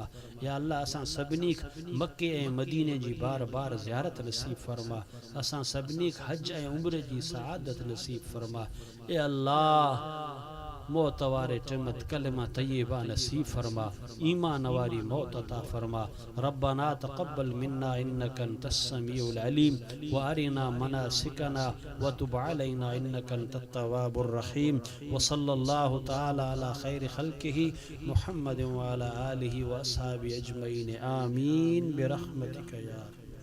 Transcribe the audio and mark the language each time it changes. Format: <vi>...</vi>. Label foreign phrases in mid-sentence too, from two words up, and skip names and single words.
<sd>या अल्लाह असां सभिनी मक्के ऐं मदीने जी बार बार ज़ियारत नसीब फरमा, असां सभिनी हज ऐं उम्र जी सआदत नसीब फरमा। ए अल्लाह मौत वारे टिमत कलमा तय्यबा नसीब फरमा, ईमान वारी मौत अता फरमा।</sd> <ar>ربنا تقبل منا إنك أنت السميع العليم وأرنا مناسكنا وتب علينا إنك أنت التواب الرحيم. وصلى الله تعالى على خير خلقه محمد وعلى آله وأصحابه أجمعين آمين برحمتك يا</ar>